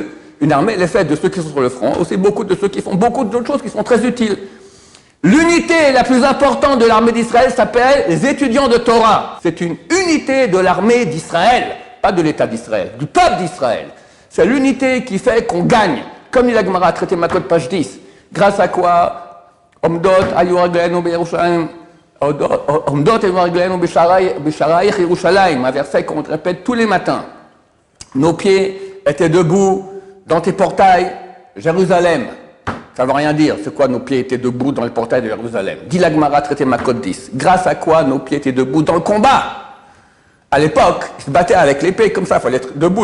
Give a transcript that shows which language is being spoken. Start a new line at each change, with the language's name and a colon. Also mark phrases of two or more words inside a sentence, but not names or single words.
French: Une armée, elle est faite de ceux qui sont sur le front, aussi beaucoup de ceux qui font beaucoup d'autres choses qui sont très utiles. L'unité la plus importante de l'armée d'Israël s'appelle les étudiants de Torah. C'est une unité de l'armée d'Israël, pas de l'État d'Israël, du peuple d'Israël. C'est l'unité qui fait qu'on gagne. Comme dit la Gemara, traité Makot, page 10. Grâce à quoi
Hebrew: עומדות היו רגלינו בירושלים, עומדות היו רגלינו בשעריך ירושלים,
French: un verset qu'on répète tous les matins. Nos pieds étaient debout dans tes portails, Jérusalem. Ça ne veut rien dire. C'est quoi nos pieds étaient debout dans le portail de Jérusalem? Dit la Gemara, traité Makot 10. Grâce à quoi nos pieds étaient debout dans le combat? À l'époque, ils se battaient avec l'épée comme ça, il fallait être debout.